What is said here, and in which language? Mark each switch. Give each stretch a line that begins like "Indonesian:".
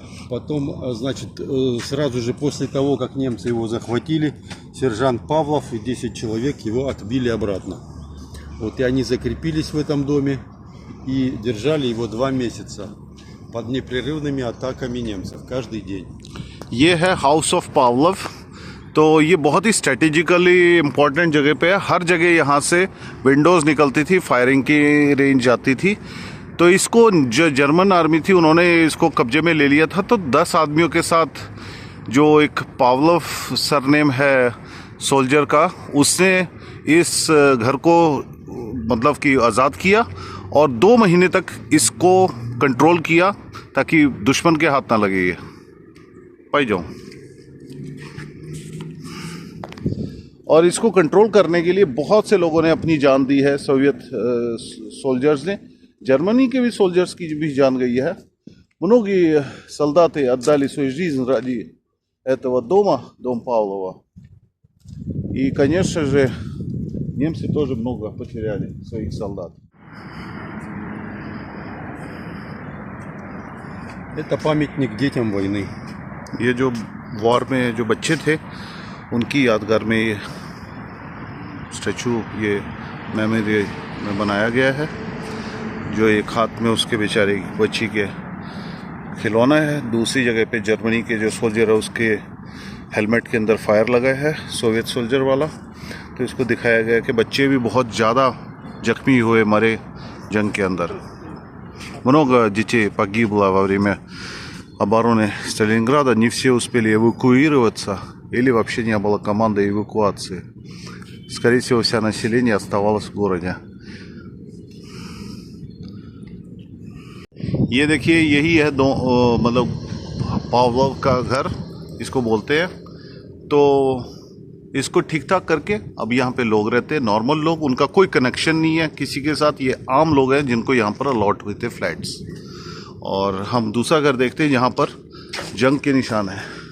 Russian: Потом, значит, сразу же после того, как немцы его захватили, сержант Павлов и 10 человек его отбили обратно. Вот, и они закрепились в этом доме и держали его 2 месяца под непрерывными атаками немцев каждый день.
Hindi: ये है house of Pavlov. तो ये बहुत ही स्ट्रेटेजिकली इम्पोर्टेंट जगह पे है। हर जगह यहाँ से विंडोज़ निकलती थी, फायरिंग की रेंज जाती थी। तो इसको जो जर्मन आर्मी थी उन्होंने इसको कब्जे में ले लिया था। तो 10 आदमियों के साथ जो एक पावलोव सरनेम है सोल्जर का, उसने इस घर को मतलब कि आज़ाद किया और 2 महीने तक इसको कंट्रोल किया ताकि दुश्मन के हाथ ना लगे। ये पाई जाऊँ। और इसको कंट्रोल करने के लिए बहुत से लोगों ने अपनी जान दी है। सोवियत सोल्जर्स ने, जर्मनी के भी सोल्जर्स की भी जान गई है।
Russian: Многие солдаты отдали свою жизнь ради этого дома, дом Павлова. И, конечно же, немцы тоже много потеряли своих солдат. Это памятник детям войны.
Hindi: ये जो वॉर में जो बच्चे थे उनकी यादगार में ये स्टैचू, ये मेमोरी में बनाया गया है। जो एक हाथ में उसके बेचारे बच्ची के खिलौना है, दूसरी जगह पे जर्मनी के जो सोल्जर है उसके हेलमेट के अंदर फायर लगा है, सोवियत सोल्जर वाला। तो इसको दिखाया गया कि बच्चे भी बहुत ज़्यादा जख्मी हुए, मरे जंग के अंदर।
Russian: Много детей погибло во время обороны Сталинграда, не все успели эвакуироваться или вообще не было команды эвакуации. Скорее всего, вся население оставалось в городе.
Hindi: ये देखिए, यही है मतलब पावलोव का घर इसको बोलते हैं। तो इसको ठीक ठाक करके अब यहाँ पे लोग रहते हैं, नॉर्मल लोग, उनका कोई कनेक्शन नहीं है किसी के साथ। ये आम लोग हैं जिनको यहाँ पर अलॉट हुए थे फ्लैट्स। और हम दूसरा घर देखते हैं जहाँ पर जंग के निशान है।